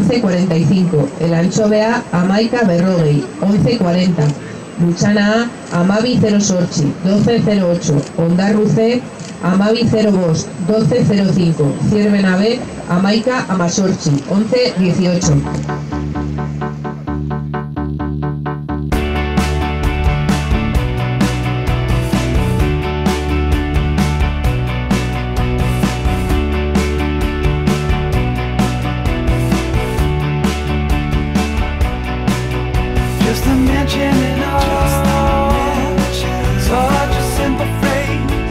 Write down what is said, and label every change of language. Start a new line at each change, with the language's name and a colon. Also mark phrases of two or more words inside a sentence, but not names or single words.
Basque: 11:45, el Antxobea amaika berrogei, 11:40, Lutxana amabi 08, 12:08, Ondarruze amabi 05, 12:05, Zierbena B amaika amazortzi, 11:18.
English: Just a mention in all, such a simple phrase.